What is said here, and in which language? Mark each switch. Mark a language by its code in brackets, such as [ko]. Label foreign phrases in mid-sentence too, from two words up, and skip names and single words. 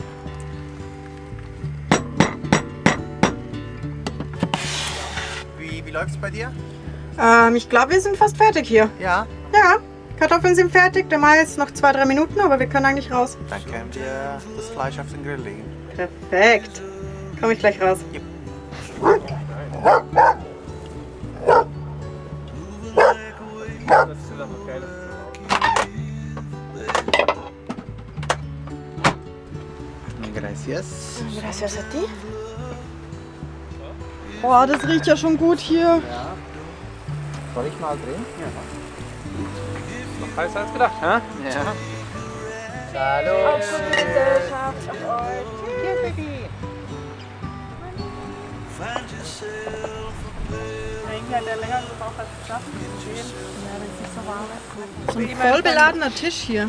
[de] Wie läuft es bei dir? Ich glaube, wir sind fast fertig hier. Ja. Ja, Kartoffeln sind fertig. Der Mais noch 2-3 Minuten, aber wir können eigentlich raus. Dann können wir das Fleisch auf den Grill legen. Perfekt. Komme ich gleich raus. Yep. [es] Gracias. Gracias a ti. [de] Oh, das riecht ja schon gut hier. Ja. Soll ich mal drehen? Ja. Noch heißer als gedacht, hä? Ja. Hallo. Auf gute Gesellschaft, auf euch. Hier, Baby. So ein voll beladener Tisch hier.